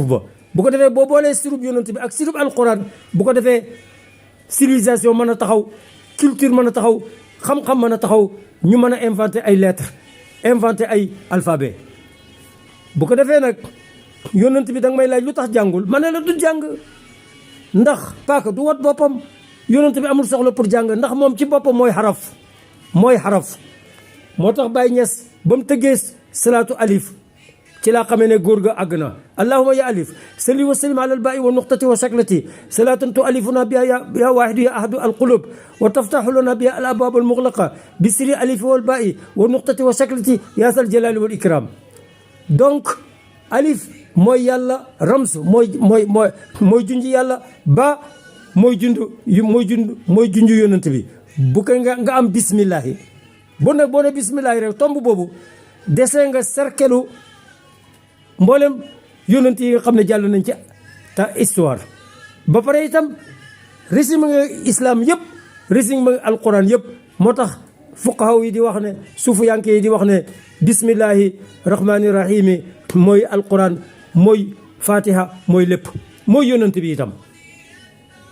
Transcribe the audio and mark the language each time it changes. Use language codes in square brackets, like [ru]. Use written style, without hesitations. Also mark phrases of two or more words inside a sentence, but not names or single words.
[wo] ba bu ko defee boo boolee sirub yonent bi ak sirub alquran bu ko defee civilisation mën a taxaw culture mën a taxaw xam-xam mën a taxaw ñu mën a inventer ay lettres inventer ay alphabet bu ko defee nag yonent bi danga may laaj lu tax jàngul ma ne la du jàng ndax paaka du wat boppam yonent bi amul soxla pour jàng ndax moom ci boppam mooy xaraf moo tax Baye Niass ba mu tëggee salaatu alif ci laa xamee ne góor ga àgg na [ar] اللهم يا ألف صل وسلم على الباء والنقطة والسكلة صلاة تؤلفنا بها يا واحد يا أحد القلوب وتفتح لنا بها الأبواب المغلقة بسر الألف والباء والنقطة والسكلة يا ذا الجلال والإكرام [wo] donc alif mooy yàlla rams mooy junj yàlla ba mooy junj yonent bi bu ko nga am bismillahi boo ne bismillahi rek tomb boobu desee nga cerkelu mboolem yonent yi nga xam ne jàll nañ ci ta histoire ba pare itam résumé nga islam yëpp résumé nga alquran yëpp moo tax fuqaha yi di wax ne suufiyanke yi di wax ne [ar] بسم الله الرحمن الرحيم [wo] mooy alquran mooy fatiha mooy lépp mooy yonent bi itam